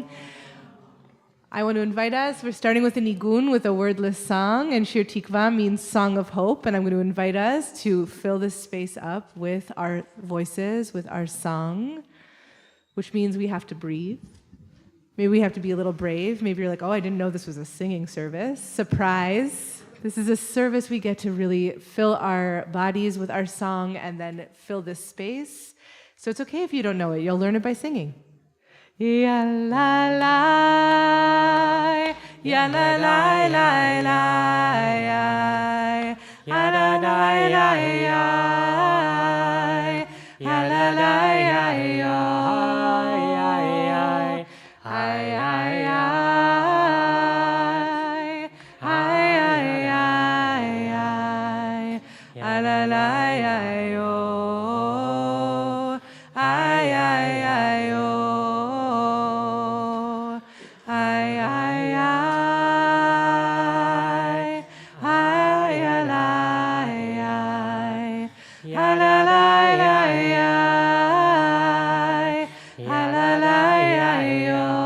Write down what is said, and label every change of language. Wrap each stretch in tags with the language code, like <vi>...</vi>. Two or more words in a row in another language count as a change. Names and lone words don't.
<en>I want to invite us, we're starting with a nigun, with a wordless song, and Shir Tikva means song of hope, and I'm going to invite us to fill this space up with our voices, with our song, which means we have to breathe. Maybe we have to be a little brave. Maybe you're like, oh, I didn't know this was a singing service. Surprise. This is a service we get to really fill our bodies with our song and then fill this space. So it's okay if you don't know it. You'll learn it by singing. Ya la la, ya la la la la, ya la la la la, ya la la la la, ay ay ay, ay ay ay, ay la la ay yo, ay ay ay yo, ay ay ay, ay la ay, ay la la ay, ay la la ay yo.</en>